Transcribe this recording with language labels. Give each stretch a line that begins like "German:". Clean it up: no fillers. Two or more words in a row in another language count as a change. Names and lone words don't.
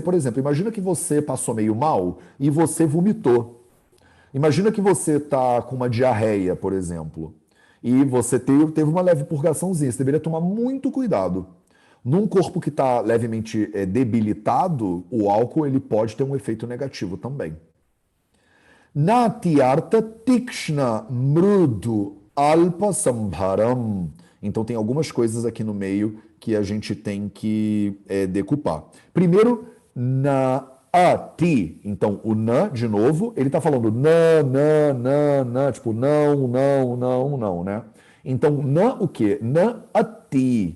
Portuguese: Por exemplo, imagina que você passou meio mal e você vomitou. Imagina que você está com uma diarreia, por exemplo, e você teve uma leve purgaçãozinha. Você deveria tomar muito cuidado. Num corpo que está levemente debilitado, o álcool ele pode ter um efeito negativo também.
Sanskrit: Natyartha tikshna mrudu alpa sambharam.
Portuguese: Então tem algumas coisas aqui no meio que a gente tem que decupar. Primeiro,
Sanskrit: na ati.
Portuguese: Então o na, de novo, ele está falando na, tipo não, não, não, não, né? Então na o quê?
Sanskrit: Na ati.